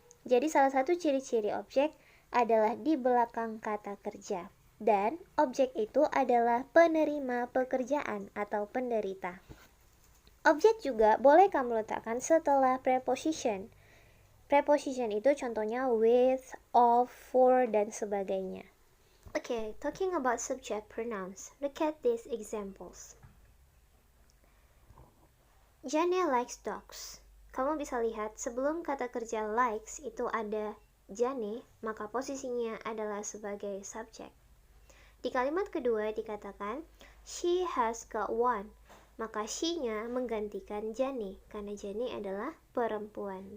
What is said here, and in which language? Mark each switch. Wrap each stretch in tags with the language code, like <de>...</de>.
<id>Jadi salah satu ciri-ciri objek adalah di belakang kata kerja. Dan objek itu adalah penerima pekerjaan atau penderita. Objek juga boleh kamu letakkan setelah preposition. Preposition itu contohnya with, of, for, dan sebagainya.</id> <en>Okay, talking about subject pronouns, look at these examples. Jane likes dogs.</en> <id>Kamu bisa lihat sebelum kata kerja likes itu ada Jane, maka posisinya adalah sebagai subjek. Di kalimat kedua dikatakan</id> <en>she has got one,</en> <id>maka she-nya menggantikan Jane karena Jane adalah perempuan.</id>